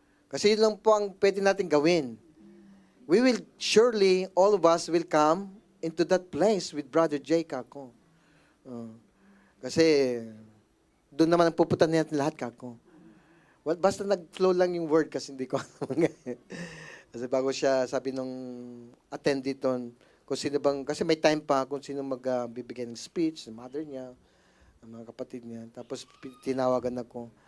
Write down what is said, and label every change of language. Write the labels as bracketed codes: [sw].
[tl] Kasi yun lang po ang pwede natin gawin. [en] We will surely, all of us will come into that place with Brother Jay, [tl] kako. Kasi doon naman ang pupunta natin lahat, kako. Well, basta nag-flow lang yung word kasi hindi ko alam. Kasi bago siya sabi nung attendee doon, kung sino bang, kasi may time pa kung sino magbibigay ng speech, yung mother niya, ang mga kapatid niya. Tapos tinawagan ako,